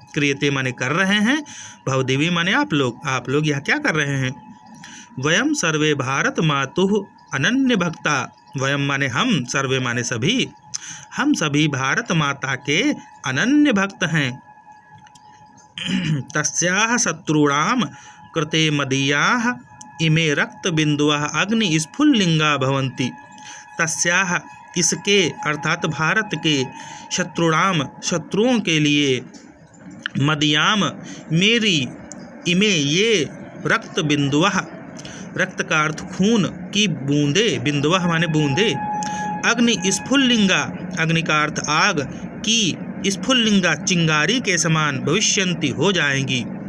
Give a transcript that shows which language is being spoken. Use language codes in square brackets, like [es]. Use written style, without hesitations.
[hi] क्रियते माने कर रहे हैं, भवदेवी माने आप लोग यह क्या कर रहे हैं। [sa] वयम सर्वे भारत मातुः अनन्य भक्ता, [hi] वयम माने हम, सर्वे माने सभी, हम सभी भारत माता के अनन्य भक्त हैं। [sa] तस्याः शत्रूणां कृते मदीयाः इमे रक्त बिंदुवः अग्नि स्फुल्लिंगा भवन्ति। [hi] तस्याः इसके अर्थात भारत के, शत्रुणाम शत्रुओं के लिए, मदीयाम मेरी, इमे ये, रक्त बिंदुवः रक्त का अर्थ खून की बूंदे, बिंदुवः माने बूंदे, अग्नि स्फुल्लिंगा अग्नि का अर्थ आग की, स्फुल्लिंगा चिंगारी के समान, भविष्यन्ति हो जाएंगी।